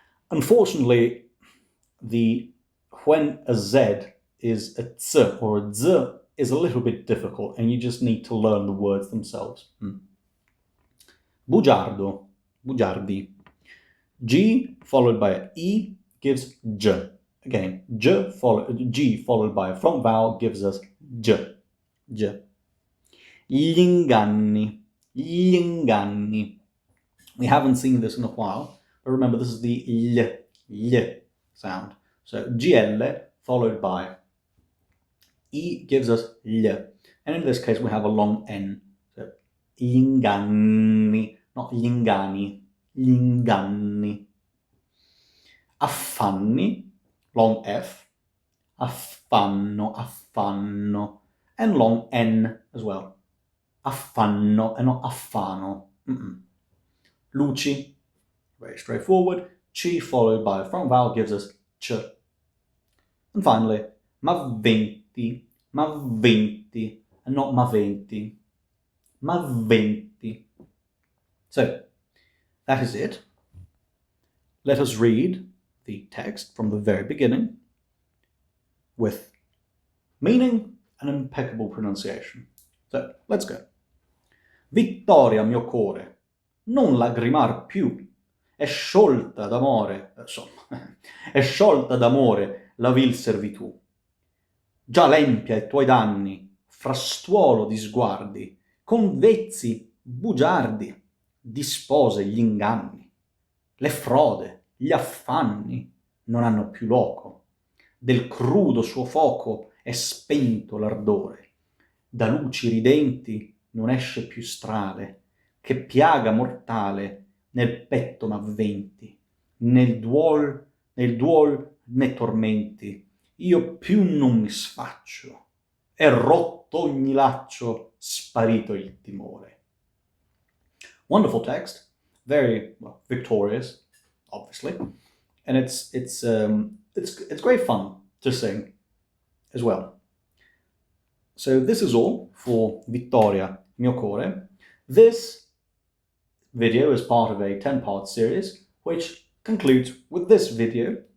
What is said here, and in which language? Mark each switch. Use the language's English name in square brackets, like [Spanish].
[English] Unfortunately, when a Z is a Z or a Z is a little bit difficult, and you just need to learn the words themselves. Bugiardo, bugiardi. G followed by a E gives J. Again, G followed by a front vowel gives us J. J. [Italian] Gli inganni, gli inganni. [English] We haven't seen this in a while, but remember this is the L sound. So GL followed by E gives us L. And in this case we have a long N. So inganni, not lingani, linganni. Affanni, long F. Affanno, affanno. And long N as well. Affanno and not affano. Luci, very straightforward. C followed by a front vowel gives us ch. And finally, ma venti, and not ma venti. Ma venti. So, that is it. Let us read the text from the very beginning with meaning and impeccable pronunciation. So, let's go. [Italian] Vittoria mio core, non lagrimar più, è sciolta d'amore, insomma, è sciolta d'amore la vil servitù. Già l'empia i tuoi danni, frastuolo di sguardi, con vezzi bugiardi, dispose gli inganni. Le frode, gli affanni non hanno più loco, del crudo suo foco è spento l'ardore, da luci ridenti non esce più strale, che piaga mortale nel petto m'avventi, nel duol né tormenti, io più non mi sfaccio, è rotto ogni laccio, sparito il timore. [English] Wonderful text, very victorious, obviously, and it's great fun to sing as well. So this is all for Vittoria mio core. This video is part of a 10-part series, which concludes with this video.